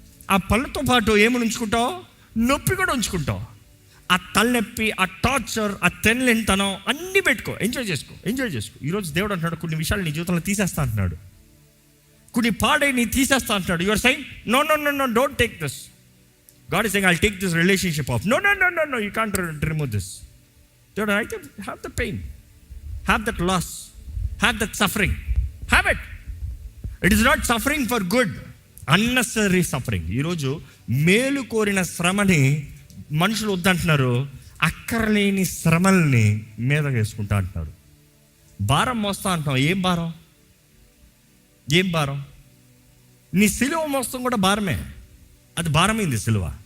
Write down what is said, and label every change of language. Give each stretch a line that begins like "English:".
Telugu: ఆ పళ్ళతో పాటు ఏమని ఉంచుకుంటావు? నొప్పి కూడా ఉంచుకుంటావు. ఆ తలనొప్పి, ఆ టార్చర్, ఆ తెల్లెంతనం అన్నీ పెట్టుకో, ఎంజాయ్ చేసుకో. ఈరోజు దేవుడు అంటున్నాడు, కొన్ని విషయాలు నీ జీవితంలో తీసేస్తా అంటున్నాడు, కొన్ని పాడై నీ తీసేస్తా అంటున్నాడు.
English: Your saying no no no no don't take this. God is saying, I'll take this relationship off. No, you can't remove this. Dude, I can have the pain, have that loss, have that suffering, have it. It is not suffering for good, unnecessary suffering.
Telugu: ఈరోజు మేలు కోరిన శ్రమని మనుషులు వద్దంటున్నారు, అక్కర్లేని శ్రమల్ని మీద వేసుకుంటా అంటున్నారు. భారం మోస్తా అంటున్నావు. ఏం భారం? నీ సిలువ మోస్తాం కూడా భారమే. అది భారమైంది సిలువ.